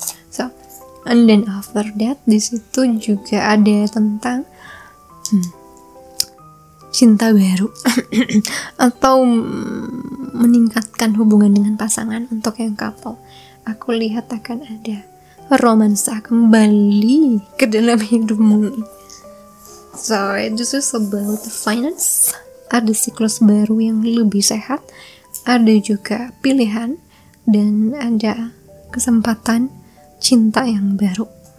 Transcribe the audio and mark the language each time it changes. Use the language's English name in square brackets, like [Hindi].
[English] So, and then after that [Indonesian] di situ juga ada tentang cinta baru atau meningkatkan hubungan dengan pasangan. Untuk yang couple, aku lihat akan ada romansa kembali ke dalam hidupmu. [English] So, this is about the finance. [Indonesian] Ada siklus baru yang lebih sehat, ada juga pilihan, dan ada kesempatan cinta yang baru.